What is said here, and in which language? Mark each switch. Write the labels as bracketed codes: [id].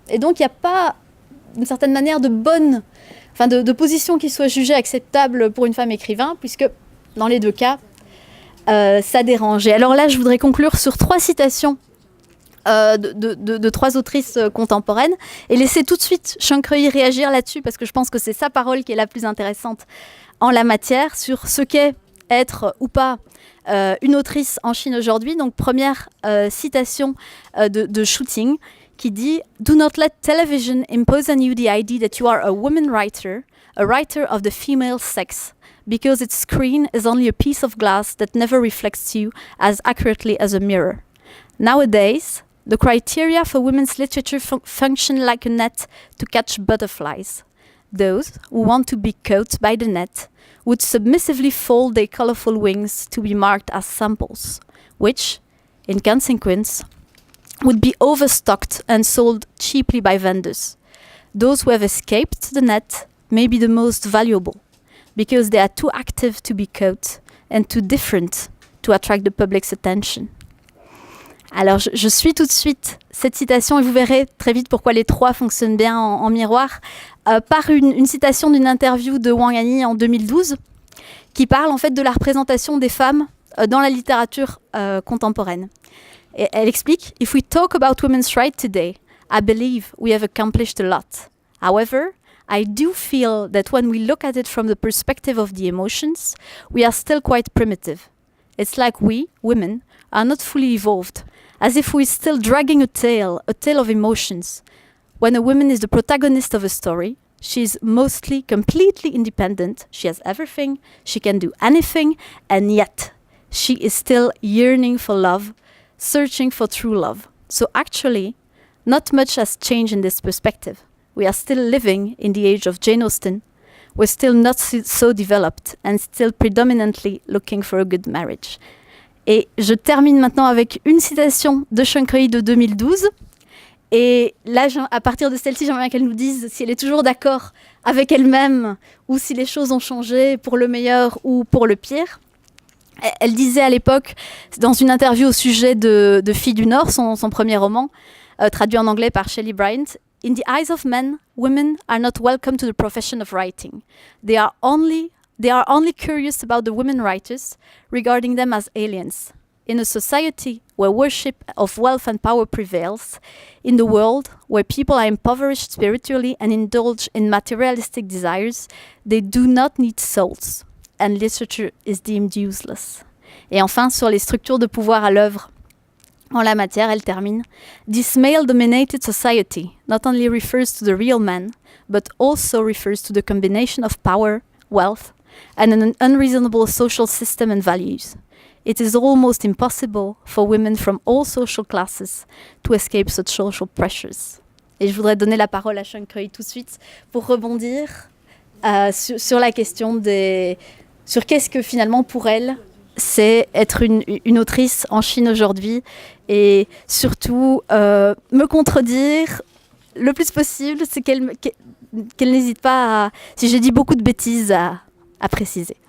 [fr] Et donc, il n'y a pas, d'une certaine manière, de position qui soit jugée acceptable pour une femme écrivain, puisque dans les deux cas, ça dérange. Et alors là, je voudrais conclure sur 3 citations de 3 autrices contemporaines, et laisser tout de suite Sheng Krui réagir là-dessus, parce que je pense que c'est sa parole qui est la plus intéressante en la matière, sur ce qu'est être ou pas une autrice en Chine aujourd'hui. Donc première citation de Xu Ting, qui dit [en] « Do not let television impose on you the idea that you are a woman writer, a writer of the female sex, because its screen is only a piece of glass that never reflects you as accurately as a mirror. Nowadays, the criteria for women's literature function like a net to catch butterflies. Those who want to be caught by the net would submissively fold their colorful wings to be marked as samples, which, in consequence, would be overstocked and sold cheaply by vendors. Those who have escaped the net may be the most valuable, because they are too active to be caught and too different to attract the public's attention. [fr] » Alors, je suis tout de suite cette citation, et vous verrez très vite pourquoi les 3 fonctionnent bien en miroir, par une citation d'une interview de Wang Hanyi en 2012, qui parle en fait de la représentation des femmes dans la littérature contemporaine. Et elle explique [en] « If we talk about women's rights today, I believe we have accomplished a lot. However, I do feel that when we look at it from the perspective of the emotions, we are still quite primitive. It's like we, women, are not fully evolved, as if we're still dragging a tale of emotions. When a woman is the protagonist of a story, she's mostly completely independent, she has everything, she can do anything, and yet she is still yearning for love, searching for true love. So actually, not much has changed in this perspective. We are still living in the age of Jane Austen. We're still not so developed and still predominantly looking for a good marriage. [fr] Et je termine maintenant avec une citation de Shunkrei de 2012. Et là, à partir de celle-ci, j'aimerais qu'elle nous dise si elle est toujours d'accord avec elle-même ou si les choses ont changé pour le meilleur ou pour le pire. Elle disait à l'époque, dans une interview au sujet de Filles du Nord, son premier roman, traduit en anglais par Shelley Bryant, [en] In the eyes of men, women are not welcome to the profession of writing. They are only curious about the women writers, regarding them as aliens. In a society where worship of wealth and power prevails, in the world where people are impoverished spiritually and indulge in materialistic desires, they do not need souls, and literature is deemed useless. [fr] Et enfin, sur les structures de pouvoir à l'œuvre en la matière, elle termine. [en] This male-dominated society not only refers to the real man, but also refers to the combination of power, wealth, and an unreasonable social system and values. It is almost impossible for women from all social classes to escape such social pressures. [fr] Et je voudrais donner la parole à Shunkrei tout de suite pour rebondir sur la question sur qu'est-ce que finalement pour elle c'est être une autrice en Chine aujourd'hui et surtout me contredire le plus possible, c'est qu'elle n'hésite pas à, si j'ai dit beaucoup de bêtises, à préciser.